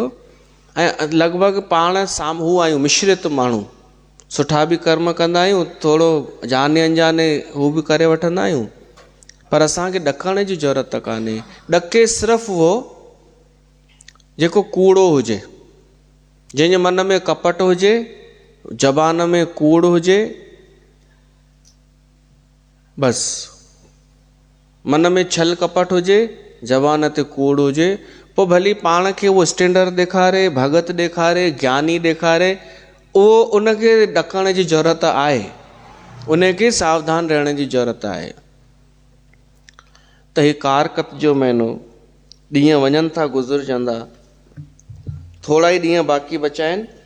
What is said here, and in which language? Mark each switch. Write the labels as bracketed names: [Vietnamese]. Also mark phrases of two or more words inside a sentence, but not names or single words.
[Sindhi] ऐं लॻभॻि पाण साम्हूं आहियूं मिश्रित माण्हू, सुठा बि कर्म कंदा आहियूं, थोरो जाने अनजाने हू बि करे वठंदा आहियूं, पर असांखे ॾकण जी ज़रूरत कान्हे। ॾके सिर्फ़ु उहो जेको कूड़ो हुजे, जंहिंजे मन में कपट हुजे, ज़बान में कूड़ हुजे, बसि मन में छल कपट हुजे, ज़बान ते कूड़ हुजे, पोइ भली पाण खे उहो स्टैंडर्ड ॾेखारे, भगत ॾेखारे, ज्ञानी ॾेखारे, उहो उनखे ॾकण जी ज़रूरत आहे, उनखे सावधान रहण जी ज़रूरत आहे। त ही कारकत जो महीनो, ॾींहं वञनि था गुज़रजंदा, थोरा ई ॾींहं बाक़ी बचा आहिनि।